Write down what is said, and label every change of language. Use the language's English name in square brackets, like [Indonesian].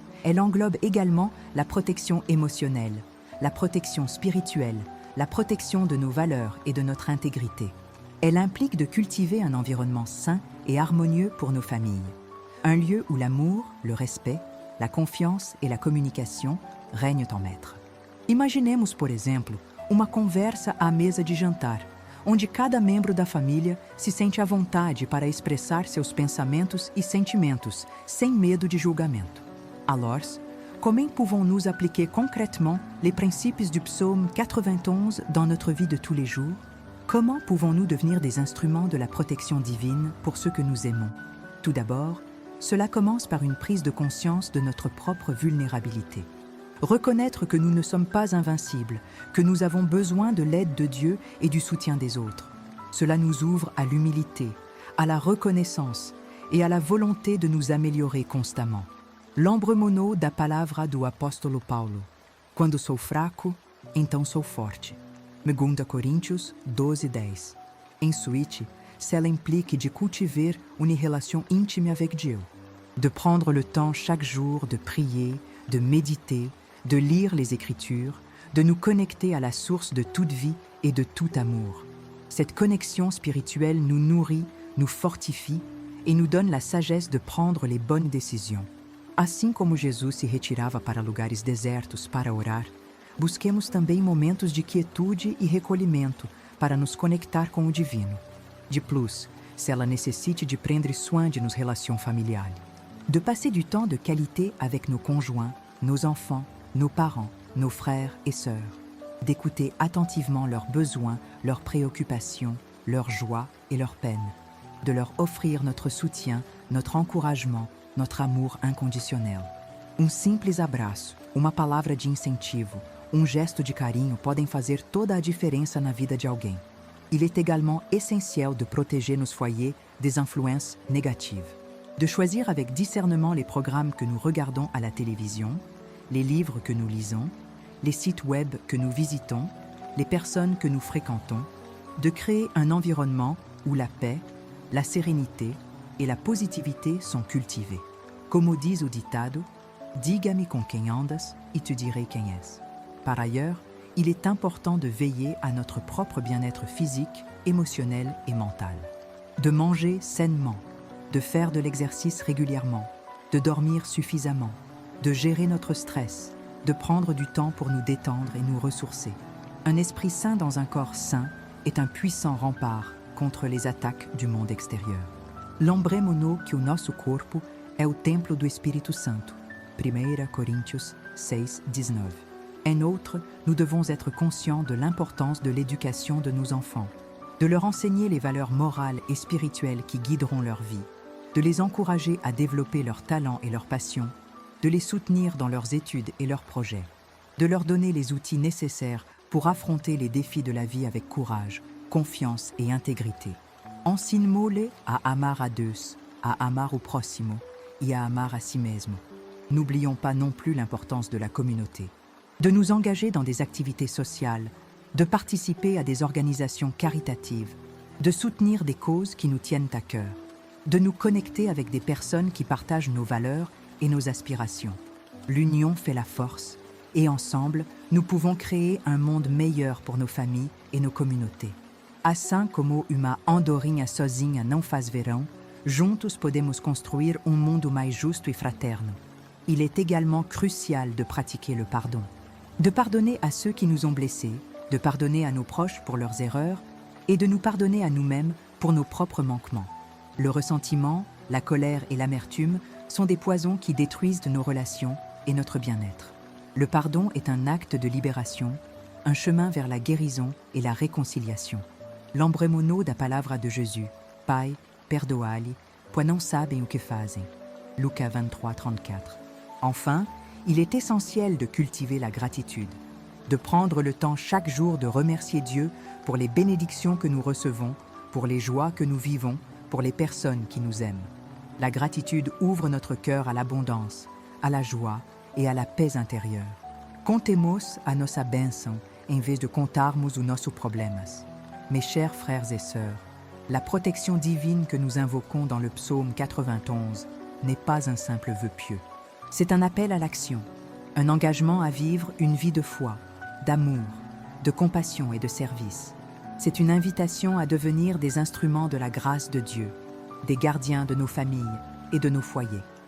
[French] Elle englobe également la protection émotionnelle, la protection spirituelle, la protection de nos valeurs et de notre intégrité. Elle implique de cultiver un environnement sain et harmonieux pour nos familles. Un lieu où l'amour, le respect, la confiance et la communication règnent en maître. [Portuguese] Imaginemos, por exemplo, uma conversa à mesa de jantar, onde cada membro da família se sente à vontade para expressar seus pensamentos e sentimentos, sem medo de julgamento. [French] Alors, comment pouvons-nous appliquer concrètement les principes du psaume 91 dans notre vie de tous les jours? Comment pouvons-nous devenir des instruments de la protection divine pour ceux que nous aimons? Tout d'abord, cela commence par une prise de conscience de notre propre vulnérabilité. Reconnaître que nous ne sommes pas invincibles, que nous avons besoin de l'aide de Dieu et du soutien des autres. Cela nous ouvre à l'humilité, à la reconnaissance et à la volonté de nous améliorer constamment. [Portuguese] L'embremono da palavra do apóstolo Paulo. Quando sou fraco, então sou forte. 2 Coríntios 12:10. [French] Em suite, cela implique de cultiver une relation intime avec Dieu, de prendre le temps chaque jour de prier, de méditer, de lire les Écritures, de nous connecter à la source de toute vie et de tout amour. Cette connexion spirituelle nous nourrit, nous fortifie et nous donne la sagesse de prendre les bonnes décisions. [Portuguese] Assim como Jesus se retirava para lugares desertos para orar, busquemos também momentos de quietude e recolhimento para nos conectar com o divino. [French] De plus, se ela necessite de prendre soin de nos relations familiales. De passer du temps de qualité avec nos conjoints, nos enfants, nos parents, nos frères et sœurs. D'écouter attentivement leurs besoins, leurs préoccupations, leurs joies et leurs peines. De leur offrir notre soutien, notre encouragement, notre amour inconditionnel. [Portuguese] Simples abraço, uma palavra de incentivo, gesto de carinho podem fazer toda a diferença na vida de alguém. [French] Il est également essentiel de protéger nos foyers des influences négatives. De choisir avec discernement les programmes que nous regardons à la télévision, les livres que nous lisons, les sites web que nous visitons, les personnes que nous fréquentons, de créer un environnement où la paix, la sérénité et la positivité sont cultivées. [Portuguese] Como diz o ditado, diga-me com quem andas e te direi quem és. [French] Par ailleurs, il est important de veiller à notre propre bien-être physique, émotionnel et mental. De manger sainement, de faire de l'exercice régulièrement, de dormir suffisamment, de gérer notre stress, de prendre du temps pour nous détendre et nous ressourcer. Un esprit sain dans un corps sain est un puissant rempart contre les attaques du monde extérieur. [Portuguese] Lembremo-nos que o nosso corpo é o templo do Espírito Santo. 1 Coríntios 6, 19. [French] En outre, nous devons être conscients de l'importance de l'éducation de nos enfants, de leur enseigner les valeurs morales et spirituelles qui guideront leur vie, de les encourager à développer leurs talents et leurs passions, de les soutenir dans leurs études et leurs projets, de leur donner les outils nécessaires pour affronter les défis de la vie avec courage, confiance et intégrité. [Portuguese] Ensine-mo-les a amar a Deus, a amar o próximo et à amar a si mesmo. [French] N'oublions pas non plus l'importance de la communauté, de nous engager dans des activités sociales, de participer à des organisations caritatives, de soutenir des causes qui nous tiennent à cœur, de nous connecter avec des personnes qui partagent nos valeurs et nos aspirations. L'union fait la force et ensemble, nous pouvons créer un monde meilleur pour nos familles et nos communautés. [Portuguese] Assim como uma andorinha sozinha não faz verão, juntos podemos construir mundo mais justo e fraterno. [French] Il est également crucial de pratiquer le pardon. De pardonner à ceux qui nous ont blessés, de pardonner à nos proches pour leurs erreurs et de nous pardonner à nous-mêmes pour nos propres manquements. Le ressentiment, la colère et l'amertume sont des poisons qui détruisent nos relations et notre bien-être. Le pardon est un acte de libération, un chemin vers la guérison et la réconciliation. [Portuguese] Lembremo-nos da palavra de Jésus, Pai, perdoai-lhe, pois não sabem o que fazem. Lucas 23, 34. [French] Enfin, il est essentiel de cultiver la gratitude, de prendre le temps chaque jour de remercier Dieu pour les bénédictions que nous recevons, pour les joies que nous vivons, pour les personnes qui nous aiment. La gratitude ouvre notre cœur à l'abondance, à la joie et à la paix intérieure. [Portuguese] Contemos a nossa bênção em vez de contarmos os nossos problemas. [French] Mes chers frères et sœurs, la protection divine que nous invoquons dans le psaume 91 n'est pas un simple vœu pieux. C'est un appel à l'action, un engagement à vivre une vie de foi, d'amour, de compassion et de service. C'est une invitation à devenir des instruments de la grâce de Dieu, des gardiens de nos familles et de nos foyers.